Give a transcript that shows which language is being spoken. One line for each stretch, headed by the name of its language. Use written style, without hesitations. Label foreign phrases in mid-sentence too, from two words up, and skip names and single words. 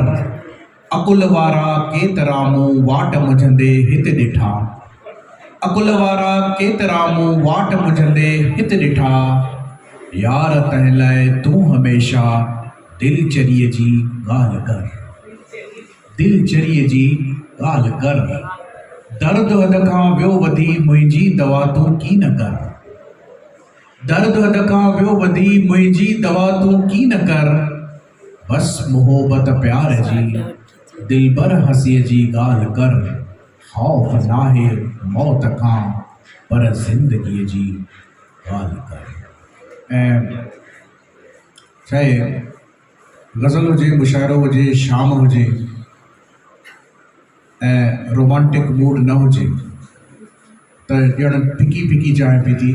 Sindhi: अकुल वारा केतिरा मूं वाट मुझंदे हिते ॾिठा, अकुल वारा केतिरा मूं वाट मुझंदे हिते ॾिठा, यार तंहिं लाइ तूं हमेशा दिलचरीअ जी ॻाल्हि कर, दिलचरीअ जी ॻाल्हि कर। दर्द हद खां ॿियो वधी मुंहिंजी दवा तूं की न कर, दर्द हद खां ॿियो वधी मुंहिंजी दवा तूं की न कर। बस मोहब्बत प्यार जी दिलबर हसीअ जी ॻाल्हि कर, ख़ौफ़ नाहे मौत खां पर ज़िंदगीअ जी ॻाल्हि कर। ऐं चाहे गज़ल हुजे, मुशाइरो हुजे, शाम हुजे ऐं
English: romantic mood
Sindhi: न हुजे त ॼण फिकी फिकी चांहि पीती।